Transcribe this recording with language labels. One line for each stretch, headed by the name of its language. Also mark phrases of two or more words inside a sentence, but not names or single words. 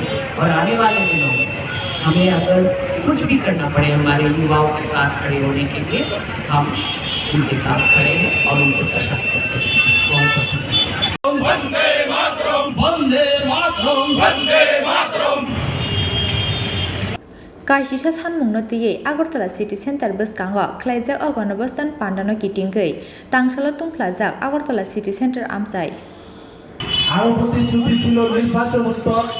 Hindi: और आने वाले दिनों में हमें अगर कुछ भी करना पड़े हमारे युवाओं के साथ खड़े होने के लिए, हम उनके साथ खड़े हैं और उनको सशक्त करते हैं। बहुत बहुत वंदे मातरम, वंदे मातरम, वंदे मातरम।
Kok Borok: Kaisisa Sanmungno Tiye, Agortala City Center Buskango, Klaizak Gonabastan Pandano Kitingei, Tangsalo Tumplazak, Agortala City Center Amsai.
Bangla: আরো প্রতিশ্রুতি ছিল নির্বাচন উত্তর